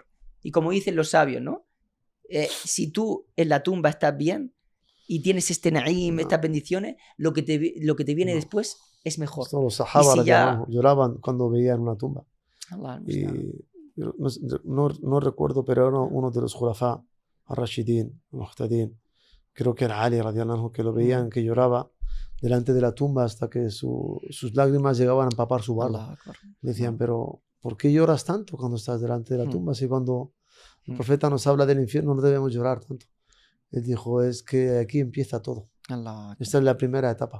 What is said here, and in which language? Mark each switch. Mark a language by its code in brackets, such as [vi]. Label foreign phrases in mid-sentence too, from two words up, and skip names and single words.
[es] Y como dicen los sabios, ¿no? Si tú en la tumba estás bien y tienes este na'im, estas bendiciones, lo que te viene después es mejor. Los sahaba lloraban cuando veían una tumba. Allah, y no recuerdo, pero era uno de los [ar] خلفاء الراشدين مهتدين, [es] creo que era Ali [ar] رضي الله عنه, [es] que lo veían que lloraba delante de la tumba hasta que sus lágrimas llegaban a empapar su barba. Le decían, pero ¿por qué lloras tanto cuando estás delante de la tumba? Si cuando el profeta nos habla del infierno no debemos llorar tanto. Él dijo, es que aquí empieza todo. Esta es la primera etapa.